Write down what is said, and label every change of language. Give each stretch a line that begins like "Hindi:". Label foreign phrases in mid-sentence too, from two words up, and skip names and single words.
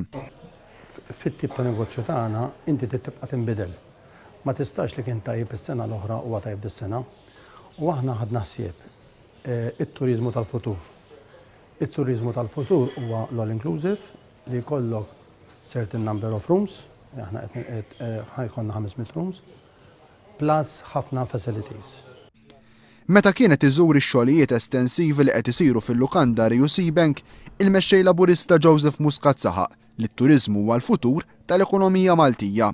Maltese: Fit-tip ta' negozju tagħna inti tibqa' tinbidel. Ma tistax li kien tajjeb is-sena l-oħra huwa tajjeb dis-sena. U aħna ħadna ħsieb it-turiżmu tal-futur. It-turiżmu tal-futur huwa l-all-inclusive li jkollok
English: certain number of rooms,
Maltese: aħna ħajkonna 500
English: rooms, plus
Maltese: ħafna facilities. Meta kienet iżur ix-xogħlijiet estensivi li qed isiru fil-lukanda Rio Seabank, il-mexxej laburista Joseph Muscat saħaq li t-turiżmu huwa l-futur tal-ekonomija Maltija.